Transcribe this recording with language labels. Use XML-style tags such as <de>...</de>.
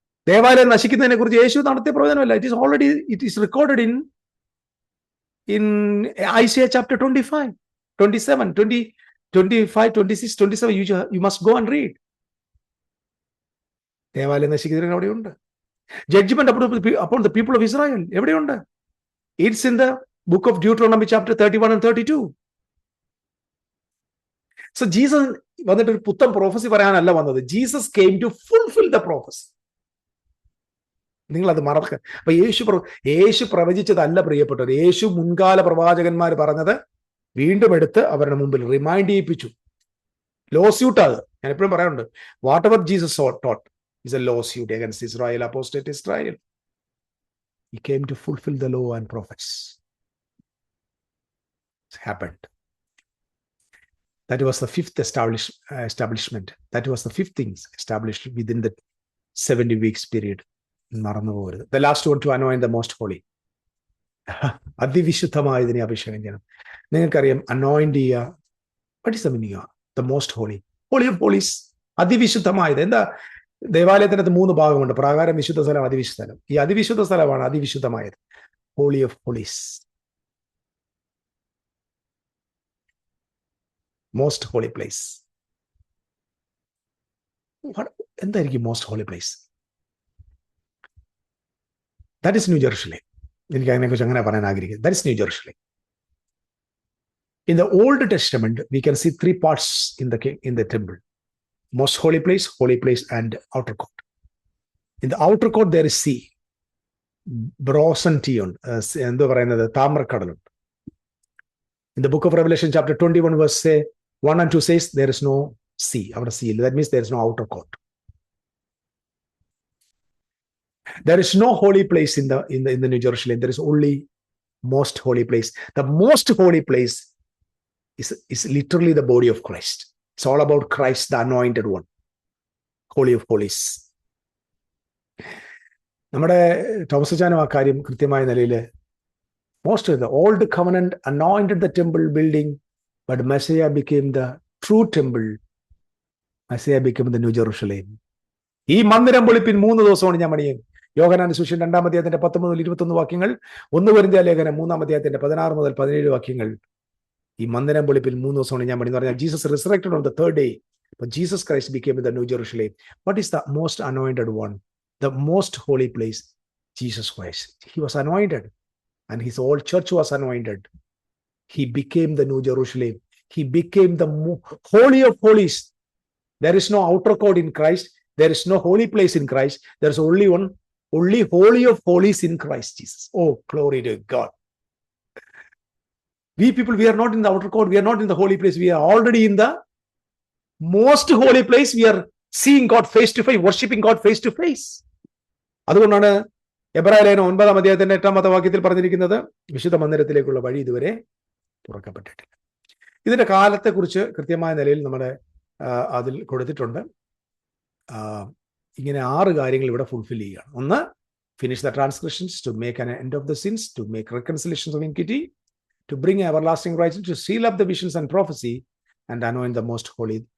<ml>ദേവാലയം നശിക്കുന്നതിനെ കുറിച്ച് യേശു നടത്തിയ പ്രവചനമല്ല.</ml> <en>it is recorded in Isaiah chapter</en> <ml>25, 27, 20, 25, 26, 27.</ml> <en>You must go and read.</en> <ml>ദേവാലയം നശിക്കുന്നതിന് അവിടെയുണ്ട്.</ml> <en>judgment upon the people of Israel</en> <ml>എവിടെയുണ്ട്?</ml> <en>It's in the book of Deuteronomy chapter 31 and 32.</en> <ml>So Jesus വന്നിട്ട് ഒരു പുത്തൻ പ്രോഫസി പറയാനല്ല വന്നത്.</ml> <en>Jesus came to fulfill the prophecy.</en> <ml>നിങ്ങൾ അത് മറക്ക. അപ്പൊ യേശു പ്രവചിച്ചതല്ല പ്രിയപ്പെട്ടവർ. യേശു മുൻകാല പ്രവാചകന്മാർ പറഞ്ഞത് വീണ്ടും എടുത്ത് അവരുടെ മുമ്പിൽ റിമൈൻഡ് ചെയ്യിപ്പിച്ചു. ലോ സ്യൂട്ട് അത് ഞാൻ എപ്പോഴും പറയാറുണ്ട്.</ml> <en>whatever Jesus</en> <ml>taught</ml> <en>is a lawsuit against Israel, apostate Israel. He came to fulfill the law and prophets. It happened. That was the fifth establishment. That was the fifth things established within the 70 weeks period. The last one to anoint the most holy.</en> <ml>അതിവിശുദ്ധമായതിനെ അഭിഷേകം ചെയ്യണം. നിങ്ങൾക്കറിയാം anoint ചെയ്യുക.</ml> <en>What is the meaning of the most holy? Holy of holies.</en> <ml>അതിവിശുദ്ധമായത് എന്താ? ദേവാലയത്തിനകത്ത് 3 ഭാഗമുണ്ട്. പ്രാകാരം, വിശുദ്ധ സ്ഥലം, അതിവിശുദ്ധ സ്ഥലം. ഈ അതിവിശുദ്ധ സ്ഥലമാണ് അതിവിശുദ്ധമായത്.</ml> <en>Holy of holies, most holy place.</en> <ml>എന്തായിരിക്കും most holy place?</ml> <en>That is New Jerusalem.</en> <ml>എനിക്ക് അതിനെക്കുറിച്ച് അങ്ങനെ പറയാൻ ആഗ്രഹിക്കുന്നത്.</ml> <en>That is New Jerusalem. In the Old Testament, we can see 3 parts in the temple. Most holy place, and outer court. In the outer court, there is sea. Brazen tea on.</en> <ml>എന്ത് പറയുന്നത്? താമ്രക്കടലുണ്ട്.</ml> <en>In the book of Revelation, chapter 21, verse 1 and 2 says, there is no sea.</en> <ml>അവിടെ</ml> <en>sea. That means there is no outer court. There is no holy place in the New Jerusalem. There is only most holy place. The most holy place is literally the body of Christ. It's all about Christ, the anointed one. Holy of holies.</en> <ml>നമ്മുടെ Thomas ചാനും ആ കാര്യം കൃത്യമായ നിലയിൽ</ml> <en>most of the old covenant anointed the temple building, but Messiah became the true temple. Messiah became the New Jerusalem.</en> <ml>ഈ മന്ദിരം വെളുപ്പിൻ 3 ദിവസമാണ് ഞാൻ പണിയും. യോഹന്നാന്റെ സുവിശേഷം 2-ാം അധ്യായത്തിന്റെ 10 മുതൽ 21 വാക്യങ്ങൾ, 1 കൊരിന്ത്യർ ലേഖനം 3-ാം അധ്യായത്തിന്റെ 16 മുതൽ 17 വാക്യങ്ങൾ. ഈ മന്ദിരം വെളുപ്പിൽ 3 ദിവസമാണ് ഞാൻ പണി എന്ന് പറഞ്ഞാൽ</ml> <en>Jesus resurrected on the third day. But Jesus Christ became the New Jerusalem. What is the most anointed one? The most holy place? Jesus Christ. He was anointed, and his whole church was anointed. He became the New Jerusalem. He became the holy of holies. There is no outer court in Christ. There is no holy place in Christ. There is only one, only holy of holies in Christ Jesus. Oh, glory to God. We people, we are not in the outer court. We are not in the holy place. We are already in the most holy place. We are seeing God face to face, worshiping God face to face.</en> <ml>അതുകൊണ്ടാണ് എബ്രായ ലേഖനം 9-ാം അധ്യായത്തിന്റെ 8-ാമത്തെ വാക്യത്തിൽ പറഞ്ഞിരിക്കുന്നത്, വിശുദ്ധ മന്ദിരത്തിലേക്കുള്ള വഴി ഇതുവരെ തുറക്കപ്പെട്ടിട്ടില്ല. ഇതിന്റെ കാലത്തെക്കുറിച്ച് കൃത്യമായ നിലയിൽ നമ്മുടെ അതിൽ കൊടുത്തിട്ടുണ്ട്. ഇങ്ങനെ 6 കാര്യങ്ങൾ ഇവിടെ ഫുൾഫിൽ ചെയ്യുകയാണ്. ഒന്ന്,</ml> <en>Finish the transgressions, to make an end of the sins, to make reconciliations of iniquity, to bring everlasting righteousness, to seal up the visions and prophecy, and anoint the most holy.</en>